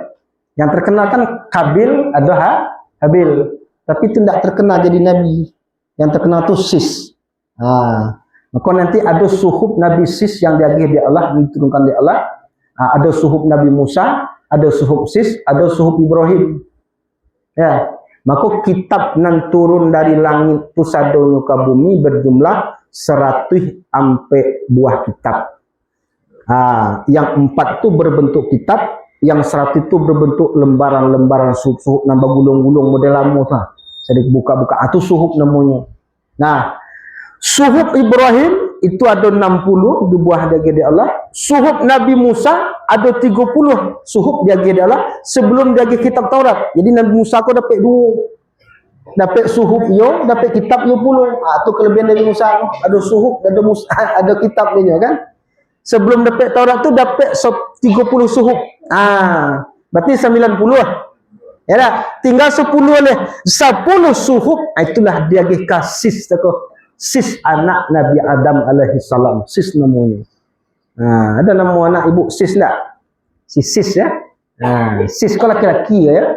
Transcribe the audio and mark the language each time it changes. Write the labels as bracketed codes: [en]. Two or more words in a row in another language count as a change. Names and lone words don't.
[id] Yang terkenal kan Kabil ada Habil. Tapi itu tidak terkenal jadi nabi. Yang terkenal tu Sis. Maka nanti ada suhub Nabi Sis yang diagih di Allah, diturunkan di Allah. Ada suhub Nabi Musa, ada suhub Sis, ada suhub Ibrahim. Ya, maka kitab nan turun dari langit tu sadonyo ke bumi berjumlah 100 ampe buah kitab. Yang 4 tu berbentuk kitab, yang 100 itu berbentuk lembaran-lembaran suhub nambah gulung-gulung model lama tu. Saya buka-buka, itu suhub namanya. Nah, suhub Ibrahim itu ada 60 buah diagih di Allah. Suhub Nabi Musa ada 30 suhub diagih di Allah sebelum diagih kitab Taurat. Jadi Nabi Musa kau dapat 2. Dapat suhub yo, dapat kitab yo puluh. Itu kelebihan Nabi Musa. Ada suhub, ada Musa, ada kitab dia kan. Sebelum dapat Taurat tu dapat 30 suhub. Berarti 90. Ya dah, tinggal 10 oleh 10 suhub. Itulah diagih Sis tako. Sis anak Nabi Adam alaihissalam. Sis namanya. Ada nama anak ibu Sis tak? Si Sis ya. Sis kau laki-laki ya.